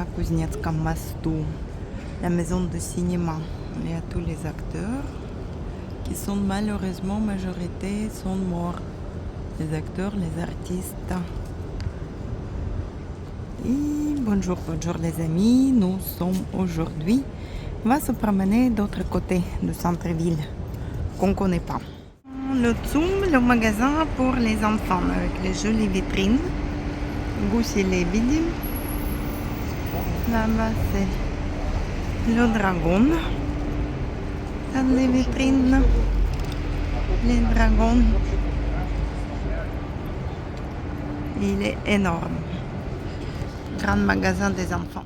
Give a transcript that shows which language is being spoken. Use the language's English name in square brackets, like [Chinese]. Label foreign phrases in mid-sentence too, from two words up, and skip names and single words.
[Russian] Кузнецком мосту, [French] la maison de cinéma. Il y a tous les acteurs qui sont malheureusement, majorité, sont morts. Les acteurs, les artistes. Et bonjour les amis, nous sommes aujourd'hui, on va se promener d'autre côté du centre-ville qu'on ne connaît pas. Le Zoom, le magasin pour les enfants avec les jolies vitrines. [Russian] Гуси лебеди. [French] Là-bas c'est le dragon. Dans les vitrines, les dragons. Il est énorme. Grand magasin des enfants.